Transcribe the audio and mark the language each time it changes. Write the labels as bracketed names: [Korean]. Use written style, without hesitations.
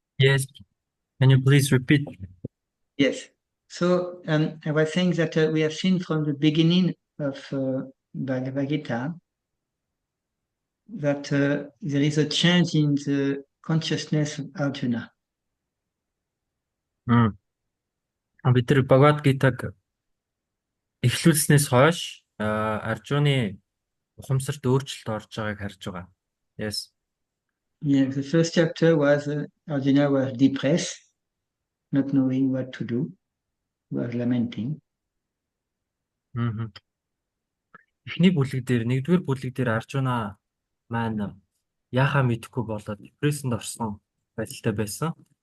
[English] Yes. Can you please repeat? Yes. So I was saying that we have seen from the beginning of Bhagavad Gita that there is a change in the consciousness of Arjuna. [Mongolian] Бид тэр Бхагавад Гитаг эхлүүлснээс хойш Аржуны ухамсарт өөрчлөлт орж байгааг харж байгаа. [English] Yes. Yeah, the first chapter was Arjuna was depressed, not knowing what to do, was lamenting. [Mongolian] Эхний бүлэг дээр, нэгдүгээр бүлэг дээр Аржуна маань яахаа мэдэхгүй болоод депрессэнд орсон байдалтай байсан.